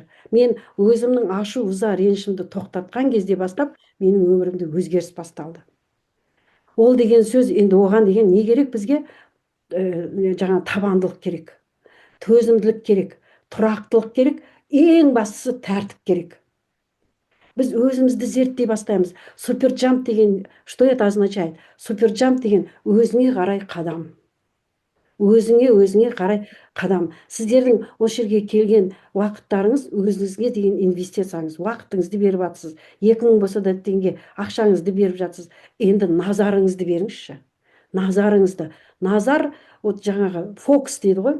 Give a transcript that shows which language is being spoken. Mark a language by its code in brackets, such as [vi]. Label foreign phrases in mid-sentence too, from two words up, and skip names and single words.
[kk] Мен өзімнің ашу, ыза, ренішімді тоқтатқан кезде бастап, менің өмірімде өзгеріс басталды. Ол деген сөз, енді оған деген не керек бізге? Жаңа табандылық керек, төзімділік керек, тұрақтылық керек, ең бастысы тәртіп керек. Біз өзімізді зерттей бастаймыз. Суперджамп деген, [ru] что это означает? [kk] Суперджамп деген өзіңе қарай қадам. Өзіңе қарай қадам. Сіздердің осы жерге келген уақыттарыңыз өзіңізге деген инвестицияңыз. Уақытыңызды беріп жатсыз. 2000 болса да теңге ақшаңызды беріп жатсыз. Енді назарыңызды беріңізші. Назар, вот жаңағы фокус дейді ғой.